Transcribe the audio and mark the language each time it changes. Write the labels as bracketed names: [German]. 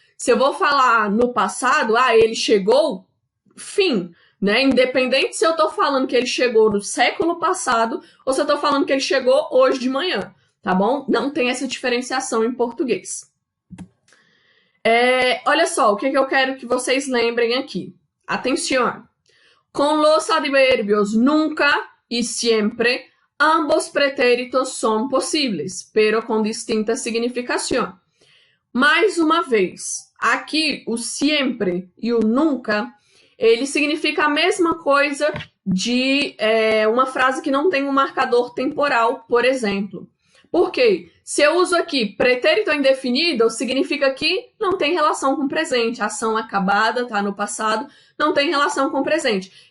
[Portuguese] Se eu vou falar no passado, ele chegou, fim, né? Independente se eu estou falando que ele chegou no século passado ou se eu estou falando que ele chegou hoje de manhã, tá bom? Não tem essa diferenciação em português. Olha só, o que eu quero que vocês lembrem aqui. Atenção. [Spanish] Con los adverbios nunca y siempre, ambos pretéritos son posibles, pero con distinta significación. [Portuguese] Mais uma vez, aqui o siempre e o nunca, ele significa a mesma coisa de uma frase que não tem um marcador temporal, por exemplo. Por quê? Se eu uso aqui pretérito indefinido, significa que não tem relação com o presente. A ação acabada, tá no passado, não tem relação com o presente.